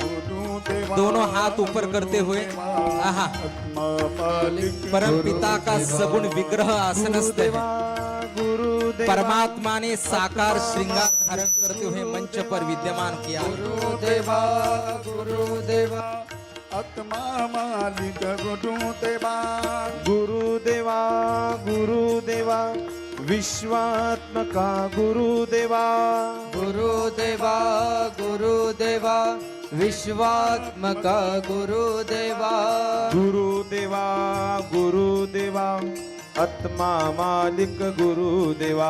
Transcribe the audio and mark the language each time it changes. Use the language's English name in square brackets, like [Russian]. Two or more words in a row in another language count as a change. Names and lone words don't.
[Hindi] दोनों हाथ ऊपर करते हुए आहा परम पिता का सगुण विग्रह आसनस्थ है। परमात्मा ने साकार श्रृंगार धारण करते हुए मंच पर विद्यमान किया। गुरुदेवा गुरुदेवा आत्मा मालिक गुरुदेवा गुरुदेवा गुरुदेवा विश्वात्मका गुरुदेवा गुरुदेवा गुरुदेवा विश्वात्मका गुरुदेवा गुरुदेवा गुरुदेवा आत्मा मालिक गुरुदेवा